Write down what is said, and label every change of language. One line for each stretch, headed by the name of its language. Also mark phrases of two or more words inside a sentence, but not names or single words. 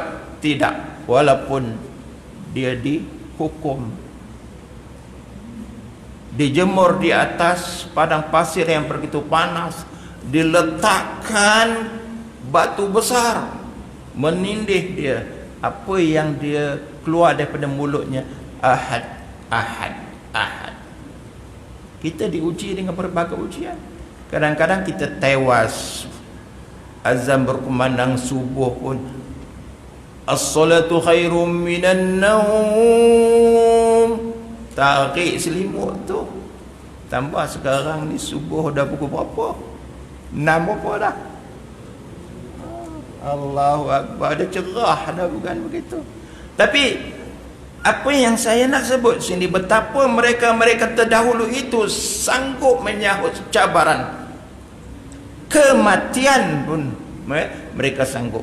Malay: Tidak, walaupun dia dihukum, dijemur di atas padang pasir yang begitu panas, diletakkan batu besar menindih dia. Apa yang dia keluar daripada mulutnya?
Arabic: أحد أحد أحد.
Malay: Kita diuji dengan berbagai ujian. Kadang-kadang kita tewas, azan berkumandang subuh pun,
Arabic: الصلاة خير من النوم,
Malay: tarik selimut tu. Tambah sekarang ni subuh dah pukul berapa? 6 apa dah?
Arabic: الله أكبر,
Malay: dah cerah dah, bukan begitu. Tapi apa yang saya nak sebut sini, betapa mereka-mereka terdahulu itu sanggup menyahut cabaran, kematian pun mereka sanggup.